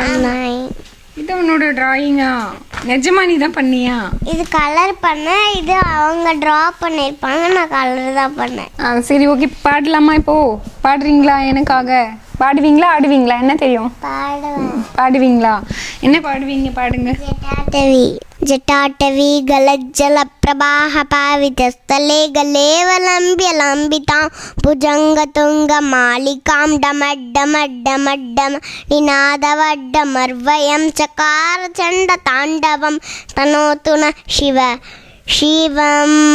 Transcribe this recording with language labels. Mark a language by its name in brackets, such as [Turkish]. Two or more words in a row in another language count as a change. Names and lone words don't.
[Tamil] இது உன்னோட டிராயிங்கா? நிஜமா நீ தான் பண்ணியா? இது கலர் பண்ணேன், இது அவங்க ட்ரா பண்ணியிருப்பாங்க, நான் கலர் தான் பண்ணேன். சரி ஓகே, பாடலாமா? இப்போது பாடுறீங்களா எனக்காக? பாடுவீங்களா ஆடுவீங்களா? என்ன தெரியும்? பாடுவீங்களா? என்ன பாடுவீங்க? பாடுங்க. [Sanskrit] जटाटवी गलज्जलप्रवाह पावितस्थले गलेवलम्ब्यलम्बितां भुजङ्गतुङ्गमालिकां डमड्डमड्डमड्डम निनादवड्डमर्वयं चकारचण्डताण्डवं तनोतु न शिव शिवं